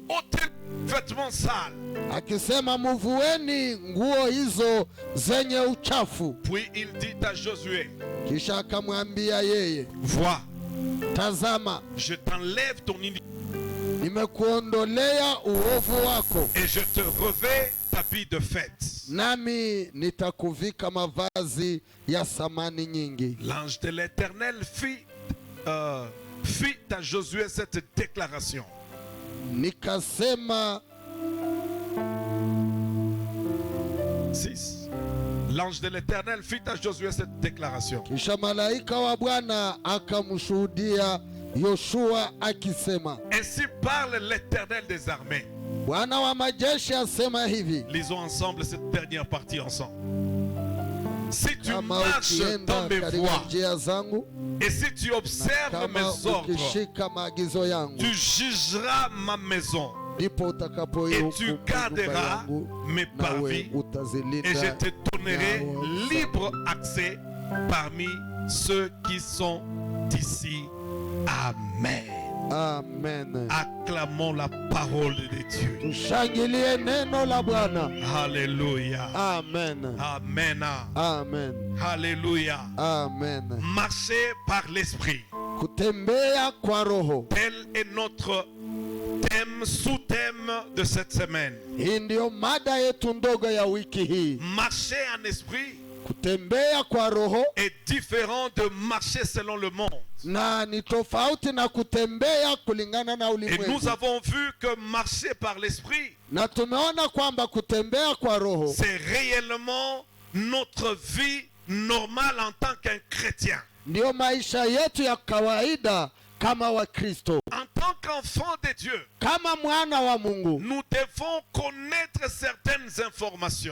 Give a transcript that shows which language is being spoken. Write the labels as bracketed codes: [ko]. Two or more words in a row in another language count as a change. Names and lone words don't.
[fr] ôtez les vêtements sales. [sw] akisema, muvueni nguo hizo zenye uchafu. [fr] Puis il dit à Josué, [sw] Kisha akamwambia yeye, [fr] vois, [sw] tazama, [fr] je t'enlève ton iniquité [sw] nimekuondolea uovu wako, [fr] et je te revais t'habit de fête. [sw] nami nitakuvika mavazi ya samani nyingi. [fr] L'ange de l'Éternel fit à Josué cette déclaration. [sw] Nikasema 6. [fr] L'ange de l'Éternel fit à Josué cette déclaration. [sw] Kisha malaika wa Bwana akamshuhudia Yoshua akisema, [fr] Ainsi parle l'Éternel des armées. [sw] Bwana wa majeshi asema hivi, [fr] Lisons ensemble cette dernière partie ensemble. Si tu [sw] kama [fr] marches dans [sw] ukienda [fr] mes [sw] katika [fr] voies [sw] njia zangu [fr] et si tu [sw] na [fr] observes [sw] kama [fr] mes ordres, [sw] ukishika maagizo yangu, [fr] tu jugeras ma maison [sw] ndipo [fr] et [sw] utakapoihukumu [fr] tu [sw] nyumba [fr] garderas [sw] yangu, [fr] mes [sw] nawe [fr] parvis et je [sw] utazilinda. [fr] te donnerai libre accès parmi ceux qui sont d'ici Amen. Amen. Acclamons la parole de Dieu. [sw] Tushangilie neno la Bwana. [fr] Alléluia. Amen. Amen. Amen. Alléluia. Amen. Marcher par l'esprit. [sw] Kutembea kwa roho. [fr] Tel est notre thème, sous-thème de cette semaine. [sw] Hii ndio mada yetu ndogo ya wiki hii. [fr] Marcher en esprit [sw] Kutembea kwa roho [fr] est différent de marcher selon le monde. [sw] na ni tofauti na kutembea kulingana na [fr] Et [sw] ulimwengu. [fr] nous avons vu que marcher par l'esprit, [sw] Na tumeona kwamba kutembea kwa roho [fr] c'est réellement notre vie normale en tant qu'un chrétien. [sw] ndio maisha yetu ya kawaida kama Wakristo. [fr] En tant qu'enfant de Dieu, [sw] Kama mwana wa Mungu [fr] nous devons connaître certaines informations.